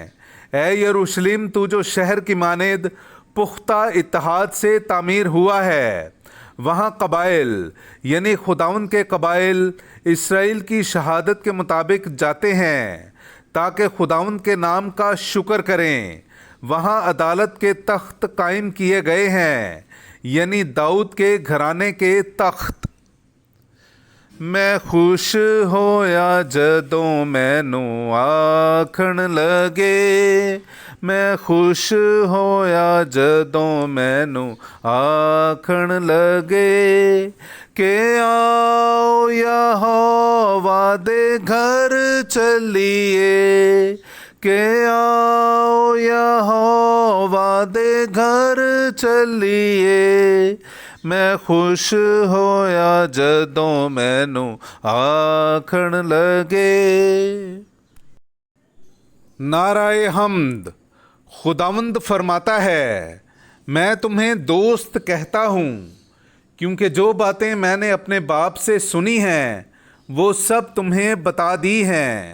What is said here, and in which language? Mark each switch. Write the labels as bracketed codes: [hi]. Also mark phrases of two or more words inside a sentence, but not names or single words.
[ur] اے یروشلم، تو جو شہر کی مانند پختہ اتحاد سے تعمیر ہوا ہے، وہاں قبائل یعنی خداوند کے قبائل اسرائیل کی شہادت کے مطابق جاتے ہیں تاکہ خداوند کے نام کا شکر کریں۔ وہاں عدالت کے تخت قائم کیے گئے ہیں، یعنی داؤد کے گھرانے کے تخت۔ [pa] میں خوش ہویا جدوں مینوں آکھن لگے، میں خوش ہویا جدوں مینوں آکھن لگے کہ آؤ یہوہ دے گھر چلیے، کہ آؤ یہوہ دے گھر چلیے۔ میں خوش ہویا جدوں مینوں آکھن لگے۔ [ur] نعرہ حمد۔ خداوند فرماتا ہے، میں تمہیں دوست کہتا ہوں، کیونکہ جو باتیں میں نے اپنے باپ سے سنی ہیں وہ سب تمہیں بتا دی ہیں۔